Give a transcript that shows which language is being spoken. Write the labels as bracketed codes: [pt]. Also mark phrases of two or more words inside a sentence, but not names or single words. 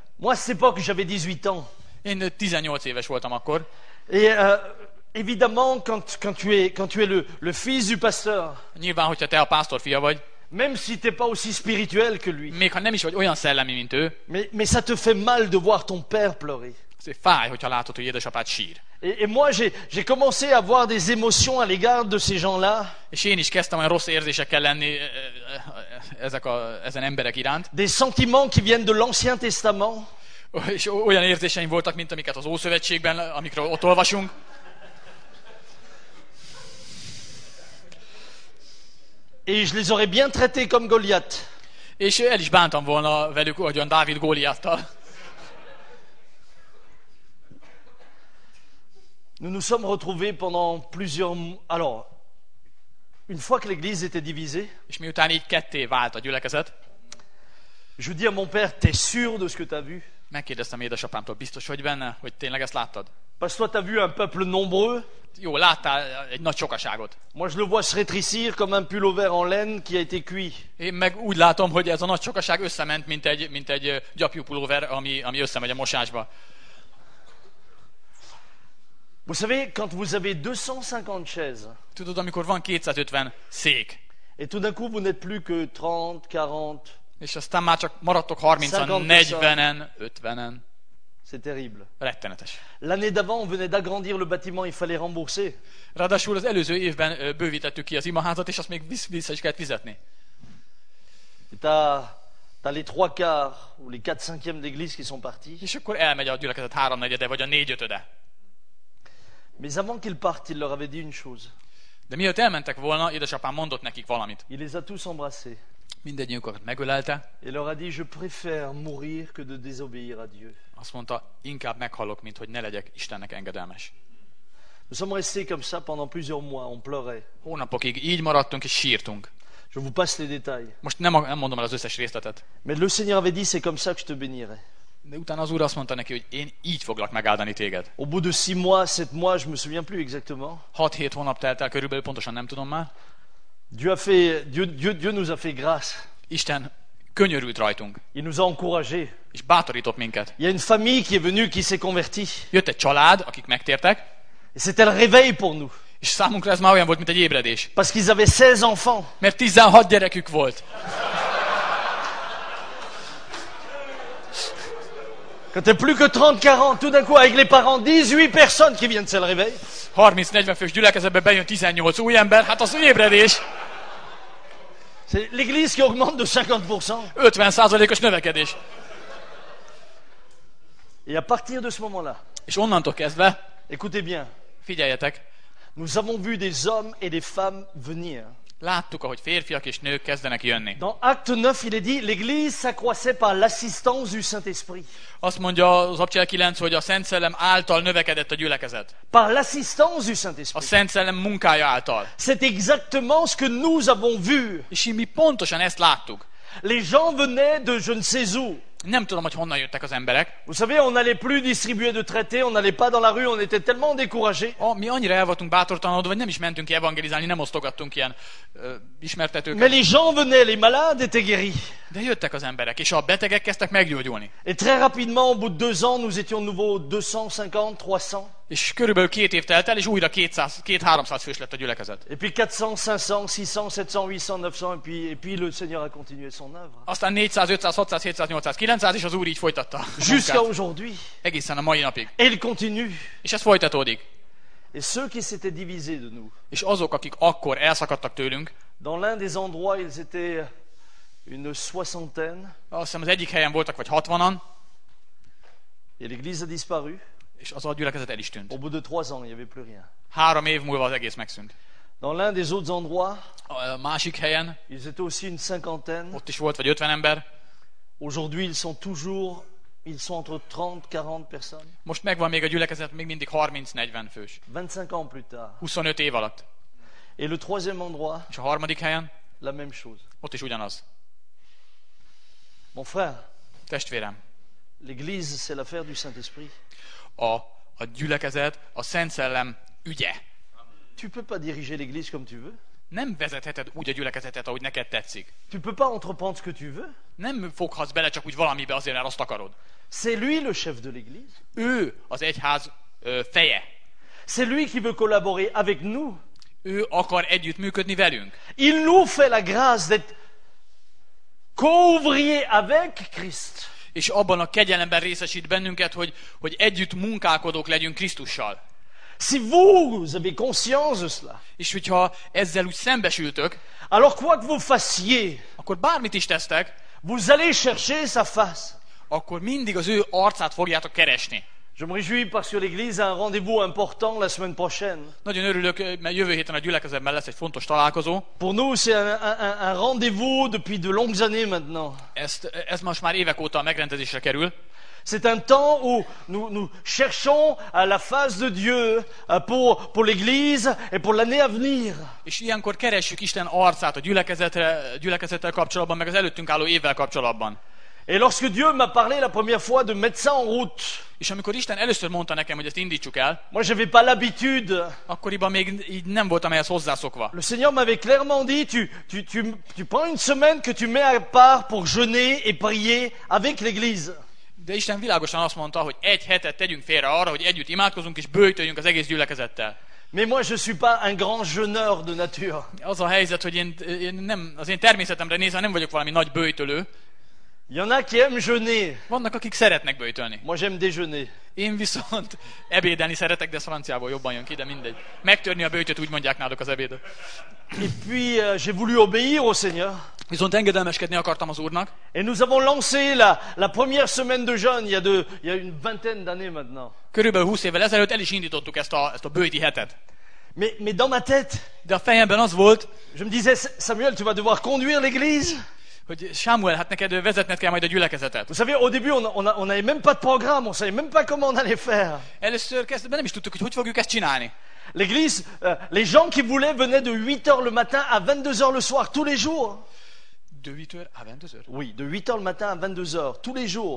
[fr] Moi, à cette époque, j'avais 18 ans. [hu] Én 18 éves voltam akkor. [fr] Et évidemment, quand tu es le fils du pasteur, [hu] Nyilván, hogyha te a pásztor fia vagy, [fr] même si tu n'es pas aussi spirituel que lui, [hu] még ha nem is vagy olyan szellemi, mint ő, [fr] mais ça te fait mal de voir ton père pleurer. [hu] azért fáj, hogyha látod, hogy édesapád sír. [fr] Et moi, j'ai commencé à avoir des émotions à l'égard de ces gens-là, [hu] És én is kezdtem olyan rossz érzésekkel lenni ezen emberek iránt. [fr] des sentiments qui viennent de l'Ancien Testament, [hu] És olyan érzéseim voltak, mint amiket az Ószövetségben, amikről ott olvasunk. [fr] et je les aurais bien traités comme Goliath. [hu] És el is bántam volna velük, ahogyan Dávid Góliáttal. [fr] Nous nous sommes retrouvés pendant plusieurs... Alors, une fois que l'église était divisée, [hu] És miután így ketté vált a gyülekezet, [fr] je dis à mon père, t'es sûr de ce que t'as vu? [hu] megkérdeztem édesapámtól, biztos vagy benne, hogy tényleg ezt láttad? [fr] Parce que toi, t'as vu un peuple nombreux. [hu] Jó, láttál egy nagy sokaságot. [fr] Moi, je le vois se rétrécir comme un pullover en laine qui a été cuit. [hu] Én meg úgy látom, hogy ez a nagy sokaság összement, mint egy gyapjúpulóver, ami összemegy a mosásba. [fr] Vous savez, quand vous avez 250 chaises, [hu] Tudod, amikor van 250 szék, [fr] et tout d'un coup, vous n'êtes plus que 30, 40, [hu] és aztán már csak maradtok 30-an, 40-en, 50-en. [fr] c'est terrible. [hu] Rettenetes. [fr] L'année d'avant, on venait d'agrandir le bâtiment, il fallait rembourser. [hu] Ráadásul az előző évben bővítettük ki az imaházat, és azt még vissza is kellett fizetni. [fr] Et t'as les 3/4 ou les 4/5 d'église qui sont partis. [hu] És akkor elmegy a gyülekezet 3/4 vagy a 4/5. [fr] Mais avant qu'ils partent, il leur avait dit une chose. [hu] De mielőtt elmentek volna, édesapám mondott nekik valamit. [fr] Il les a tous embrassés. [hu] Mindegyiküket megölelte, [fr] Et leur a dit, je préfère mourir que de désobéir à Dieu. [hu] azt mondta, inkább meghalok, mint hogy ne legyek Istennek engedelmes. [fr] Nous sommes restés comme ça pendant plusieurs mois, on pleurait. [hu] Hónapokig így maradtunk és sírtunk. [fr] Je vous passe les détails. [hu] Most nem mondom el az összes részletet. [fr] Mais le Seigneur avait dit, c'est comme ça que je te bénirai. [hu] De utána az Úr azt mondta neki, hogy én így foglak megáldani téged. [fr] Au bout de 6 mois, 7 mois, je me souviens plus exactement. [hu] 6-7 hónap telt el, körülbelül pontosan nem tudom már. [fr] Dieu nous a fait grâce. [hu] Isten könyörült rajtunk, [fr] Il nous a encouragés. [hu] és bátorított minket. [fr] Il y a une famille qui est venue, qui s'est convertie. [hu] Jött egy család, akik megtértek, [fr] Et c'était le réveil pour nous. [hu] és számunkra ez már olyan volt, mint egy ébredés. [fr] Parce qu'ils avaient 16 enfants. [hu] Mert 16 gyerekük volt. [fr] Quand t'es plus que 30-40, tout d'un coup, avec les parents, 18 personnes qui viennent, c'est le réveil. [hu] 30-40 fős gyülekezetbe bejön 18 új ember, hát az ébredés. [fr] C'est l'église qui augmente de 50%. [hu] 50%-os növekedés. [fr] Et à partir de ce moment-là, [hu] És onnantól kezdve, [fr] écoutez bien, [hu] figyeljetek, [fr] nous avons vu des hommes et des femmes venir. [hu] láttuk, ahogy férfiak és nők kezdenek jönni. [fr] Dans Acte 9, il est dit, l'Église s'accroissait par l'assistance du Saint-Esprit. [hu] Azt mondja az Apostol 9, hogy a Szent Szellem által növekedett a gyülekezet. [fr] Par l'assistance du [hu] A [fr] Saint-Esprit. [hu] Szent Szellem munkája által. [fr] C'est exactement ce que nous avons vu. [hu] És mi pontosan ezt láttuk. [fr] Les gens venaient de je ne sais où. [hu] Nem tudom, hogy honnan jöttek az emberek. [fr] Vous savez, on n'allait plus distribuer de traités, on n'allait pas dans la rue, on était tellement découragés. [hu] Mi annyira el voltunk bátortalanodva, vagy nem is mentünk ki evangelizálni, nem osztogattunk ilyen [fr] Mais [hu] ismertetőket. [fr] les gens venaient, les malades étaient guéris. [hu] De jöttek az emberek, és a betegek kezdtek meggyógyulni. [fr] Et très rapidement, au bout de 2 ans, nous étions de nouveau 250, 300. [hu] És körülbelül 2 év telt el, és újra 200-300 fős lett a gyülekezet. [fr] Et puis 400, 500, 600, 700, 800, 900, et puis le Seigneur a continué son œuvre. [hu] Aztán 400, 500, 600, 700, 800, 900, és az Úr így folytatta. a [fr] Jusqu'à [hu] munkát. [fr] aujourd'hui. [hu] Egészen a mai napig. [fr] Et il continue. [hu] És ez folytatódik. [fr] Et ceux qui s'étaient divisés de nous, [hu] És azok, akik akkor elszakadtak tőlünk, [fr] dans l'un des endroits, ils étaient une soixantaine, [hu] azt hiszem az egyik helyen voltak, vagy 60-an, [fr] et l'Église a disparu. [hu] és az a gyülekezet el is tűnt. [fr] Au bout de 3 ans, il n'y avait plus rien. [hu] 3 év múlva az egész megszűnt. [fr] Dans l'un des autres endroits, [hu] A másik helyen, [fr] ils étaient aussi une cinquantaine. [hu] ott is volt vagy 50 ember, [fr] Aujourd'hui, ils sont entre 30-40 personnes. [hu] most megvan még a gyülekezet, még mindig 30-40 fős. [fr] 25 ans plus tard. [hu] 25 év alatt. [fr] Et le troisième endroit, [hu] És a harmadik helyen, [fr] la même chose. [hu] ott is ugyanaz. [fr] Mon frère, [hu] Testvérem, [fr] l'Église, c'est l'affaire du Saint-Esprit. [hu] a gyülekezet a Szent Szellem ügye. [fr] Tu peux pas diriger l'Église comme tu veux. [hu] Nem vezetheted úgy a gyülekezetet, ahogy neked tetszik. [fr] Tu peux pas entreprendre ce que tu veux. [hu] Nem foghatsz bele csak úgy valamibe azért, mert azt akarod. [fr] C'est lui le chef de l'Église. [hu] Ő az egyház feje. [fr] C'est lui qui veut collaborer avec nous. [hu] Ő akar együttműködni velünk. [fr] Il nous fait la grâce d'être co-ouvriers avec Christ. [hu] És abban a kegyelemben részesít bennünket, hogy együtt munkálkodók legyünk Krisztussal. [fr] Si vous avez conscience de cela, [hu] És hogyha ezzel úgy szembesültök, [fr] alors quoi que vous fassiez, [hu] akkor bármit is tesztek, [fr] vous allez chercher sa face. [hu] akkor mindig az ő arcát fogjátok keresni. [fr] Je me réjouis parce que l'Église a un rendez-vous important la semaine prochaine. [hu] Nagyon örülök, mert jövő héten a gyülekezetben lesz egy fontos találkozó. [fr] Pour nous, c'est un rendez-vous depuis de longues années maintenant. [hu] Ez most már évek óta megrendezésre kerül. [fr] C'est un temps où nous cherchons la face de Dieu pour l'Église et pour l'année à venir. [hu] És ilyenkor keressük Isten arcát a gyülekezettel kapcsolatban, meg az előttünk álló évvel kapcsolatban. [fr] Et lorsque Dieu m'a parlé la première fois de mettre ça en route, [hu] És amikor Isten először mondta nekem, hogy ezt indítsuk el, [fr] moi j'avais pas l'habitude. [hu] akkoriban még így nem voltam ehhez hozzászokva. [fr] Le Seigneur m'avait clairement dit, tu prends une semaine que tu mets à part pour jeûner et prier avec l'Église. [hu] De Isten világosan azt mondta, hogy egy hetet tegyünk félre arra, hogy együtt imádkozunk és böjtöljünk az egész gyülekezettel. [fr] Mais moi je suis pas un grand jeûneur de nature. [hu] Az a helyzet, hogy én nem, az én természetemre nézve nem vagyok valami nagy böjtölő. [fr] Il y en a qui aiment jeûner. [hu] Vannak, akik szeretnek böjtölni. [fr] Moi j'aime déjeuner. [hu] Én viszont ebédelni szeretek, de ez franciából jobban jön ki, de mindegy. Megtörni a böjtöt, úgy mondják náluk az ebédet. [fr] Et puis j'ai voulu obéir au Seigneur. [hu] Viszont engedelmeskedni akartam az Úrnak. [fr] Et nous avons lancé la première semaine de jeûne il y a une vingtaine d'années maintenant. [hu] Körülbelül 20 évvel ezelőtt el is indítottuk ezt a böjti hetet. [fr] Mais dans ma tête, [hu] De a fejemben az volt, [fr] je me disais, Samuel, tu vas devoir conduire l'Église. [hu] hogy Sámuel, hát neked vezetned kell majd a gyülekezetet. [fr] Vous savez, au début, on n'avait même pas de programme, on savait même pas comment on allait faire. [hu] Először kezdetben nem is tudtuk, hogy fogjuk ezt csinálni. [fr] L'église, les gens qui voulaient venaient de 8h le matin à 22h le soir, tous les jours. De 8h à 22h? Oui, de 8h le matin à 22h, tous les jours.